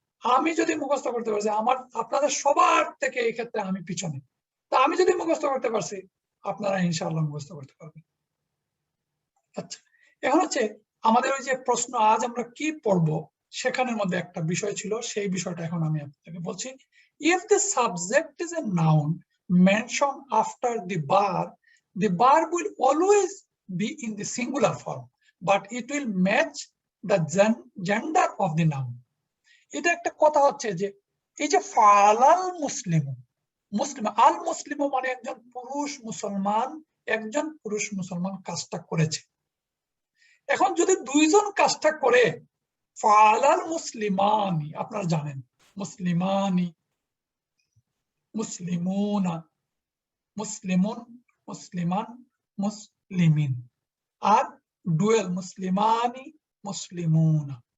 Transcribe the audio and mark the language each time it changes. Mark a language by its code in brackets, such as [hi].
[bn] আমি যদি মুখস্থ করতে পারছি, আমার আপনাদের সবার থেকে এই ক্ষেত্রে আমি পিছনে, তা আমি যদি মুখস্থ করতে পারছি আপনারা ইনশাআল্লাহ মুখস্থ করতে পারবেন। আচ্ছা, এখন হচ্ছে আমাদের ওই যে প্রশ্ন আজ আমরা কি পড়বো সেখানের মধ্যে একটা বিষয় ছিল, সেই বিষয়টা এখন আমি আপনাকে বলছি। [en] If the subject is a noun mention after the verb will always be in the singular form, but it will match the gender of the noun. [bn] এটা একটা কথা হচ্ছে যে এই যে [ar] ফালাল মুসলিম, [bn] মুসলিম আল মুসলিম মানে একজন পুরুষ মুসলমান, একজন পুরুষ মুসলমান কাজটা করেছে। এখন যদি দুইজন কাজটা করে ফালাল মুসলিমানি, আপনারা জানেন মুসলিমানি, মুসলিমুনা, মুসলিমুন, মুসলিমান, মুসলিমিন, আর ডুয়েল মুসলিমানি, মুসলিমুনা।